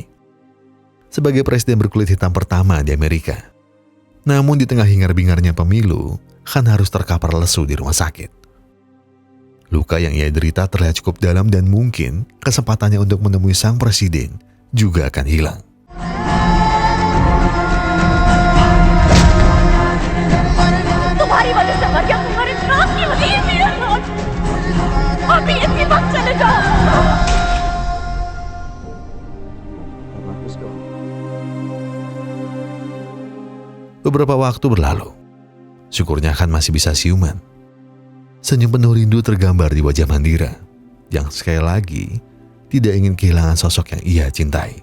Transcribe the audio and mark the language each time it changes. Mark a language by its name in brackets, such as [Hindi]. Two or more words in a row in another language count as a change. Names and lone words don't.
[Indonesian] Sebagai presiden berkulit hitam pertama di Amerika. Namun di tengah hingar-bingarnya pemilu, Han harus terkapar lesu di rumah sakit. Luka yang ia derita terlihat cukup dalam dan mungkin kesempatannya untuk menemui sang presiden juga akan hilang. [Hindi] तुम्हारी वजह से मर गया, तुम्हारे नाम की वजह से अभी इसी वक्त चले जाओ। [Indonesian] Beberapa waktu berlalu. Syukurnya Han masih bisa siuman. Senyum penuh rindu tergambar di wajah Mandira yang sekali lagi tidak ingin kehilangan sosok yang ia cintai.